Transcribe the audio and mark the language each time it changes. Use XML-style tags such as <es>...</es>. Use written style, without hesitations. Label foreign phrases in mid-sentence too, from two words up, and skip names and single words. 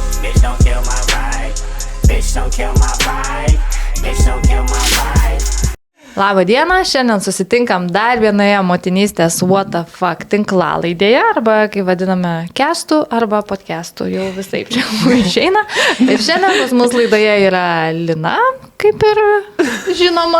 <en>Bitch, don't kill my vibe. Bitch, don't kill my vibe. Bitch, don't kill my vibe.</en> <lt>Labą dieną, šiandien susitinkam dar vienoje motinystės What the Fuck tinklalaidėje, arba, kaip vadiname, kestų arba podcastų, jau visai čia išeina. Ir šiandien pas mus laidoje yra Lina, kaip ir žinoma.</lt>